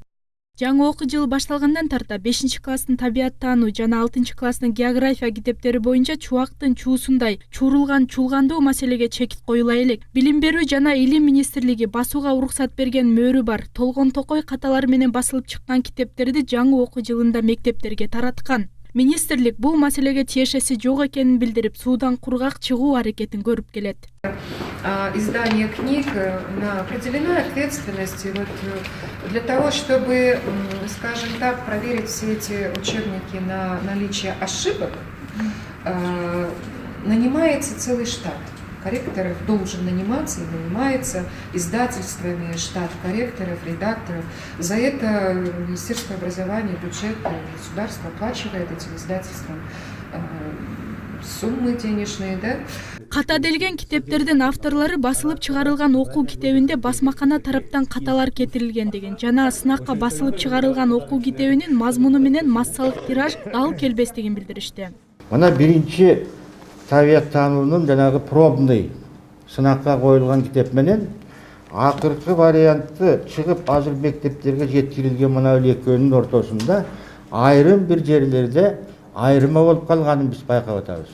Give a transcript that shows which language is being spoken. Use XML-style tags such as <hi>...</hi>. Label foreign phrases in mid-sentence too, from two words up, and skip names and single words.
<ky>Жаңы окуу жылы башталгандан тарта 5-класстын табияттануу жана 6-класстын география китептери боюнча чубактын чуусундай чурулган чулгандуу маселеге чекит коюла элек. Билим берүү жана илим министрлиги басууга уруксат берген мөөрү бар Толгон Токой каталары менен басылып чыккан китептерди жаңы окуу жылында мектептерге тараткан. Министрлик бул маселеге тиешеси жок экенин билдирип, суудан кургак чыгуу аракетин көрүп келет.</ky> <ru>Издание книг определена ответственность для того, чтобы, скажем так, проверить все эти учебники на наличие ошибок, нанимается целый штат. Корректоров должен наниматься и нанимается издательствами штат корректоров, редакторов. За это Министерство образования, бюджет государства оплачивает этим издательствам суммы денежные, да?</ru> <ky>Катаделген китептердин авторлору басылып чыгарылган окуу китебинде басмакана тараптан каталар кетирилген деген жана сынакка басылып чыгарылган окуу китебинин мазмуну менен массалык тираж дал келбестигин билдиришти. Мына биринчи табияттануунун жанагы пробный сынакка коюлган китеп менен акыркы варианты чыгып азыр мектептерге жеткирилген мына экөөнүн ортосунда айрым бир жерлерде айырма болуп калганын биз байкап атабыз.</ky>